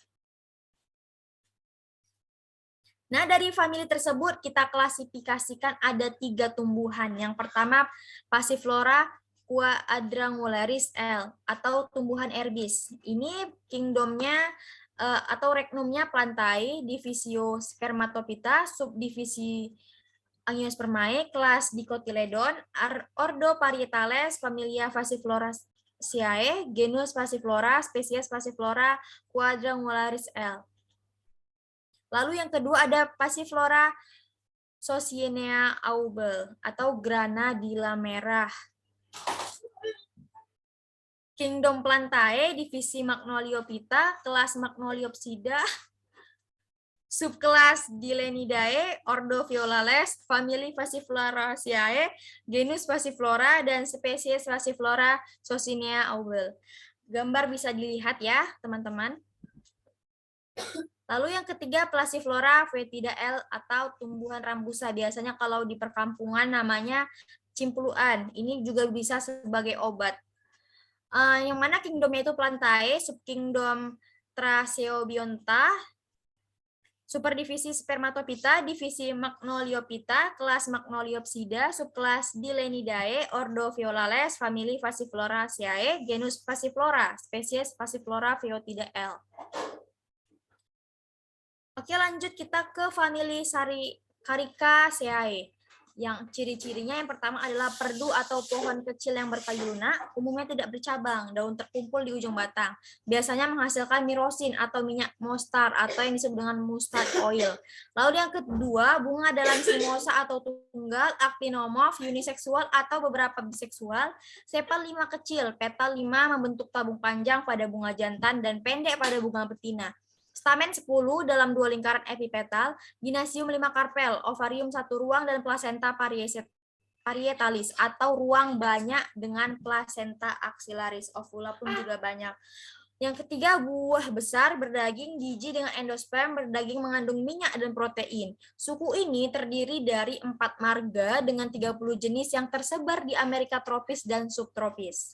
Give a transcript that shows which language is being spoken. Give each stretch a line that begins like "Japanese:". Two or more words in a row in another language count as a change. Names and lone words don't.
Indonesian: Nah, dari famili tersebut kita klasifikasikan ada 3 tumbuhan. Yang pertama, Passiflora quadrangularis L atau tumbuhan erbis. Ini kingdomnya atau regnumnya Plantae, divisio Spermatophyta, subdivisi Angiospermae, kelas Dicotyledon, ordo Parietales, familia Passifloraceae, genus Passiflora, spesies Passiflora quadrangularis L. Lalu yang kedua ada Passiflora Socienea aubel atau Granadilla merah. Kingdom Plantae, divisi Magnoliophyta, kelas Magnoliopsida, subkelas Dilenidae, ordo Violales, famili Passifloraceae, genus Passiflora, dan spesies Passiflora Socienea aubel. Gambar bisa dilihat ya, teman-teman. Lalu yang ketiga, Passiflora foetida L atau tumbuhan rambusa. Biasanya kalau di perkampungan namanya cimpuluan. Ini juga bisa sebagai obat. Yang mana kingdomnya itu Plantae, subkingdom Tracheobionta, superdivisi Spermatophyta, divisi Magnoliophyta, kelas Magnoliopsida, subkelas Dilenidae, ordo Violales, famili Passifloraceae, genus Passiflora, spesies Passiflora foetida L. Oke, lanjut kita ke famili Caricaceae. Yang ciri-cirinya yang pertama adalah perdu atau pohon kecil yang berkayu lunak, umumnya tidak bercabang, daun terkumpul di ujung batang. Biasanya menghasilkan mirosin atau minyak mostar atau yang disebut dengan
English: mustard oil.
Indonesian: Lalu yang kedua, bunga dalam simosa atau tunggal, actinomorph, uniseksual atau beberapa biseksual, sepal 5 kecil, petal 5 membentuk tabung panjang pada bunga jantan dan pendek pada bunga betina. Stamen 10 dalam 2 lingkaran epipetal, ginasium 5 karpel, ovarium 1 ruang, dan plasenta parietalis atau ruang banyak dengan plasenta axillaris. Ovula pun juga banyak. Yang ketiga, buah besar berdaging, biji dengan endosperm, berdaging mengandung minyak dan protein. Suku ini terdiri dari 4 marga dengan 30 jenis yang tersebar di Amerika tropis dan subtropis.